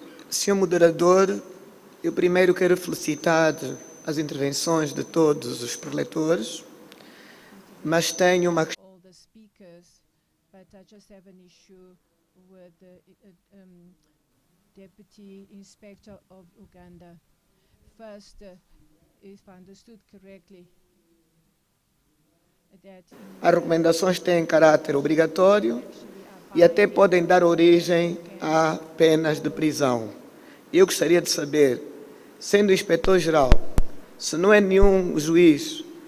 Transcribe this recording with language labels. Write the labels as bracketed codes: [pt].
[pt] Senhor moderador, eu primeiro quero felicitar as intervenções de todos os preletores, mas tenho uma questão. [en] All the speakers, but I just have an issue with the Deputy Inspector of Uganda. First, if I understood correctly, that [pt] As recomendações têm caráter obrigatório e até podem dar origem a penas de prisão. Eu gostaria de saber, sendo inspetor-geral, se não é nenhum juiz,